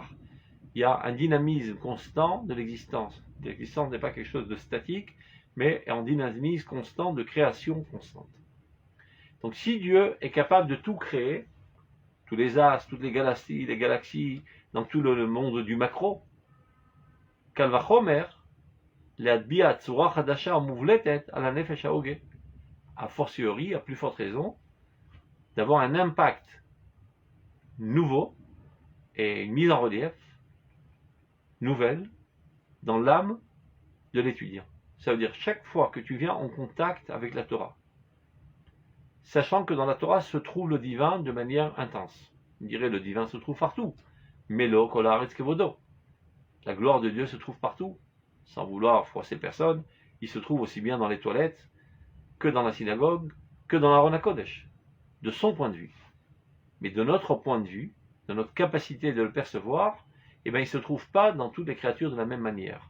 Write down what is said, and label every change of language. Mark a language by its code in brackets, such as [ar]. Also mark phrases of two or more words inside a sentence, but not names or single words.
[fr] Il y a un dynamisme constant de l'existence. L'existence n'est pas quelque chose de statique, mais en dynamisme constant de création constante. Donc si Dieu est capable de tout créer, tous les astres, toutes les galaxies, dans tout le monde du macro, [he] קל וחומר להביאת צורה חדשה מובלטת [fr] à la [he] נפש ההוגה, [fr] a fortiori, à plus forte raison, d'avoir un impact nouveau et une mise en relief nouvelle dans l'âme de l'étudiant. Ça veut dire chaque fois que tu viens en contact avec la Torah, sachant que dans la Torah se trouve le divin de manière intense. On dirait le divin se trouve partout. [he] מלא כל הארץ כבודו. [fr] La gloire de Dieu se trouve partout. Sans vouloir froisser personne, il se trouve aussi bien dans les toilettes que dans la synagogue, que dans l'Aron HaKodesh, de son point de vue. Mais de notre point de vue, de notre capacité de le percevoir, eh bien, il ne se trouve pas dans toutes les créatures de la même manière.